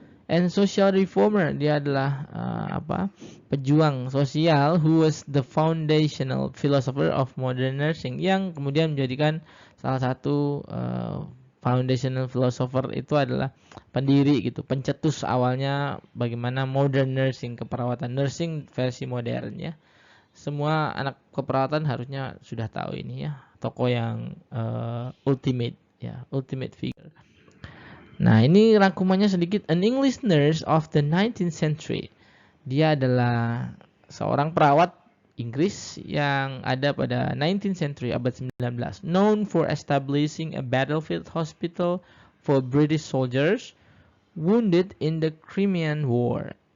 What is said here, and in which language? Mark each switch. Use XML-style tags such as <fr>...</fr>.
<en>And social reformer,</en> <id>dia adalah pejuang sosial,</id> <en>who was the foundational philosopher of modern nursing,</en> <id>yang kemudian menjadikan salah satu</id> <en>foundational philosopher</en> <id>itu adalah pendiri gitu, pencetus awalnya bagaimana</id> <en>modern nursing,</en> <id>keperawatan nursing versi modern ya. Semua anak keperawatan harusnya sudah tahu ini ya, tokoh yang</id> <en>ultimate figure.</en> <id>Nah, ini rangkumannya sedikit.</id> <en>An English nurse of the 19th century.</en> <id>Dia adalah seorang perawat Inggris yang ada pada</id> <en>19th century,</en> <id>abad 19.</id> <en>Known for establishing a battlefield hospital for British soldiers wounded in the Crimean War.</en>